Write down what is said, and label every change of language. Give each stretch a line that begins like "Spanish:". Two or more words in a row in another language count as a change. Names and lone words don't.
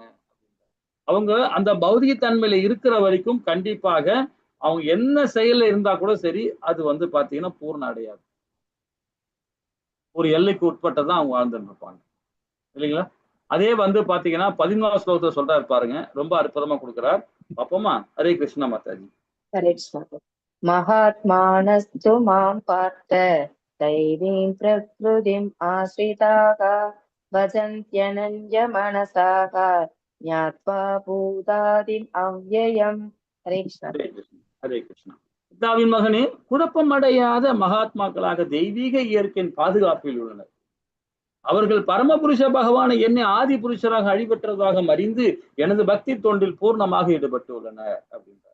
Tamil: அவங்க அந்த பௌதிக தன்மையில இருக்கிற வரைக்கும் கண்டிப்பாக அவங்க என்ன செயல்ல இருந்தா கூட சரி, அது வந்து பாத்தீங்கன்னா பூர்ண அடையாது. ஒரு எல்லைக்கு உட்பட்டதான் அவங்க வாழ்ந்துட்டு இருப்பாங்க இல்லைங்களா? அதே வந்து பாத்தீங்கன்னா 14வது ஸ்லோகத்தை சொல்றாரு பாருங்க, ரொம்ப அற்புதமா கொடுக்கிறார். பாப்போமா?
Sanskrit: हरे कृष्णा
Tamil: மாதாஜி.
Sanskrit: हरे कृष्ण महात्मानस्तु मां पार्थ दैवीं प्रकृतिम् आश्रिताः भजन्त्यनन्यमनसाः ज्ञात्वा भूतादिम् अव्ययम् हरे कृष्ण हरे कृष्णा। हरे कृष्णा.
Tamil: பிதாவின் மகனே, குழப்பம் அடையாத மகாத்மாக்களாக தெய்வீக இயற்கையின் பாதுகாப்பில் உள்ளனர். அவர்கள் பரமபுருஷ பகவானை என்னை ஆதி புருஷராக அழிபற்றதாக அறிந்து எனது பக்தி தொண்டில் பூர்ணமாக ஈடுபட்டு உள்ளனர் அப்படின்றார்.